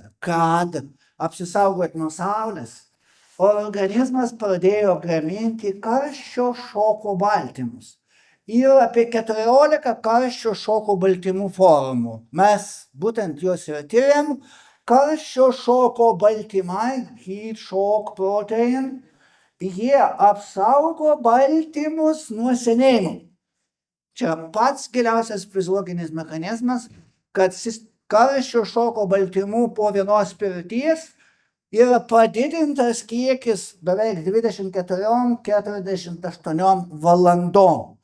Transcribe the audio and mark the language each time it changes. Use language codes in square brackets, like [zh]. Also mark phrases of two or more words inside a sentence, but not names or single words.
[lt] Kad apsisaugoti nuo saulės, organizmas pradėjo gaminti karščio šoko baltymus. Yra apie 14 karščio šoko baltymų formų. Mes būtent juos ir tyrėm. Karščio šoko baltymai, [en] heat shock protein, [lt] jie apsaugo baltymus nuo senėjimo. Čia pats giliausias fiziologinis mechanizmas, kad karščio šoko baltymų po vienos pirties yra padidintas kiekis beveik 24-48 valandom.